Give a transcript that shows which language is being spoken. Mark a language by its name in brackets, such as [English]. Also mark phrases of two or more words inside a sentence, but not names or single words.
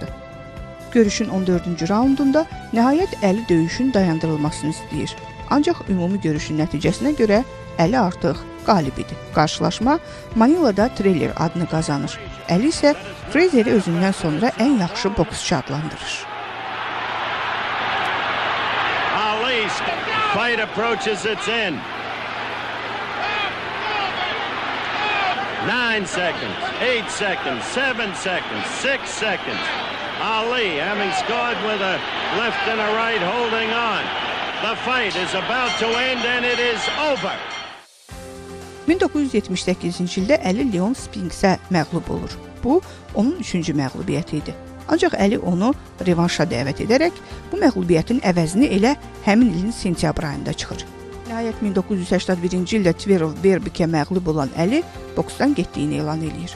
[Azerbaijani] Görüşün 14-cü raundunda nəhayət Əli döyüşün dayandırılmasını istəyir. Ancaq ümumi görüşün nəticəsinə görə Əli artıq qalib idi. Qarşılaşma Manilada Thriller adını qazanır. Əli isə Frazieri özündən sonra ən yaxşı boksçu adlandırır. [English] Ali's fight approaches its end. 9 seconds, 8 seconds, 7 seconds, 6 seconds. Ali having scored with a left and a right, holding on. The fight is about to end and it is over. [Azerbaijani] 1978-ci ildə Əli Leon Spinks'ə məğlub olur. Bu, onun 3-cü məğlubiyyəti idi. Ancaq Əli onu revanşa dəvət edərək bu məğlubiyyətin əvəzini elə həmin ilin sentyabr ayında çıxır. Nəhayət 1981-ci ildə Tverov Berbikə məğlub olan Əli boksdan getdiyini elan eləyir.